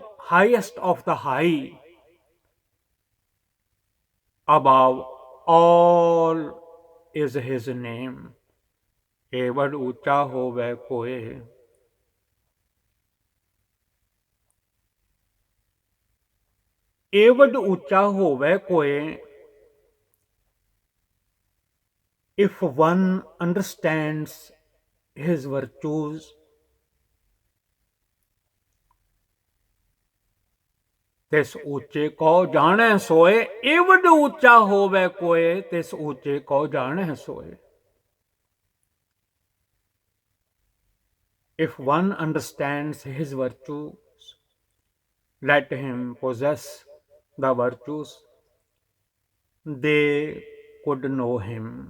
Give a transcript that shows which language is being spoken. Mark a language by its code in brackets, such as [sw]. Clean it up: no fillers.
[en] highest of the high, above all is his name. [pa] एवड ऊंचा होवे कोय, एवड ऊंचा होवे कोय। [en] If one understands his virtues, [pa] तिस ऊंचे को जाने सोए। एवड ऊंचा होवे कोय, तिस ऊंचे को जाने सोए। [en] If one understands his virtues, let him possess the virtues, they could know him.